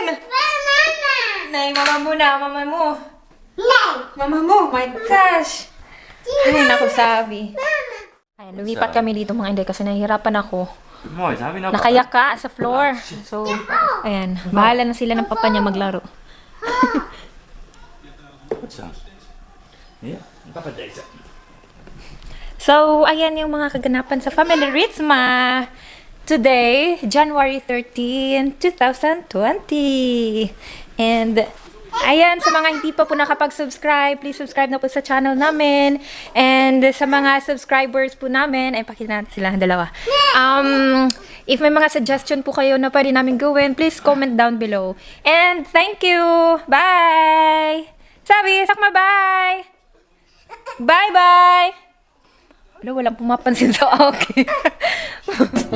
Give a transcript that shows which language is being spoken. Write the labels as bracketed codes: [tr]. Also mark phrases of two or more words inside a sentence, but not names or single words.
[tl] Nay, mama mo na, mama mo. Mama mo, [en] my gosh. [tl] Ay, naku, sabi. Ayan, lumipat kami dito mga Inday kasi nahihirapan ako. Mooi, sabi na Nakayaka sa floor. So, ayan, bahala na sila ng papa niya maglaro. [nl] Goed zo. Ja, papa deze. [tl] So, ayan yung mga kaganapan sa Family Ritzma. [en] Today, January 13, 2020. [tl] And, ayan, sa mga hindi pa po nakapag-subscribe, [en] please subscribe [tl] na po sa channel namin. And sa mga subscribers po namin, ay pakita natin sila, dalawa. If may mga suggestion po kayo na pwede namin gawin, [en] please comment down below. And thank you! Bye! Sabi, sakma, bye! Bye-bye! [tl] Wala, walang pumapansin sa akin.